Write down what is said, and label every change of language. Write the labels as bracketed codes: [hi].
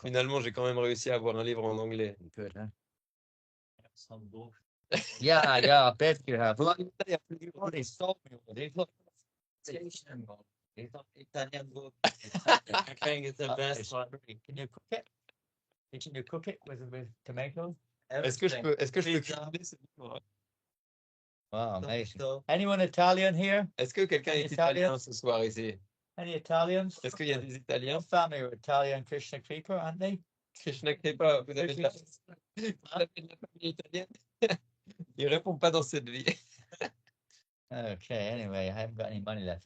[fr] Finalement, j'ai quand même réussi à avoir un livre en anglais. [en] Good, huh? Yeah, yeah, I bet you have. Look, they sold me all these. Look, Italian book. I think it's the best one. Can you cook it? Can you cook it with tomatoes? [fr] Est-ce que je peux cuisiner ce livre? [en] Wow, amazing. Anyone Italian here? [fr] Est-ce que quelqu'un est italien ce soir ici? [en] Any Italians? [fr] Est-ce qu'il y a des Italiens? [en] Your family are Italian Krishna Kripa, aren't they? [fr] Krishna Kripa, vous avez de la famille italienne? Il répond pas dans cette vie. [en] Okay, anyway, I haven't got any money left.